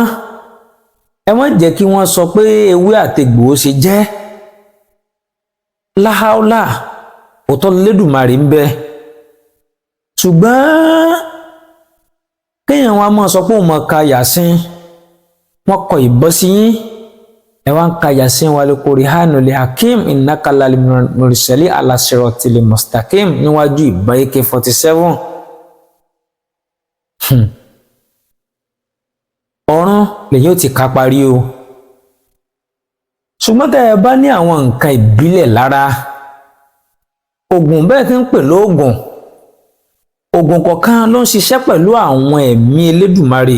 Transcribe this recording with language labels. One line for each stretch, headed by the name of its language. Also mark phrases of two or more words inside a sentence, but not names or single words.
Yoruba: Ẹ má jẹ́ kí wọ́n sọ pé ewé àtegbò ó ṣe jẹ́. Láháólà, òótọ́ l'Elédùmarè ń bẹ. Ṣùgbọ́n kéèyàn wá máa sọ pé òun máa ka Yàsín, wọ́n kọ ìbọn sí yín, ẹ wá ń ka Yàsín
Arabic: والقرآن الحكيم إنك لمن المرسلين على صراط مستقيم
Yoruba: níwájú ìbọn AK-47. Ọ̀run lèyìn ó ti ká parí o. Ṣùgbọ́n tẹ́ ẹ bá ní àwọn nǹkan ìbílẹ̀ lára, ògùn bẹ́ẹ̀ tí ń pè lóògùn, ògùn kọ̀ọ̀kan ló ń ṣiṣẹ́ pẹ̀lú àwọn ẹ̀mí Elédùmarè.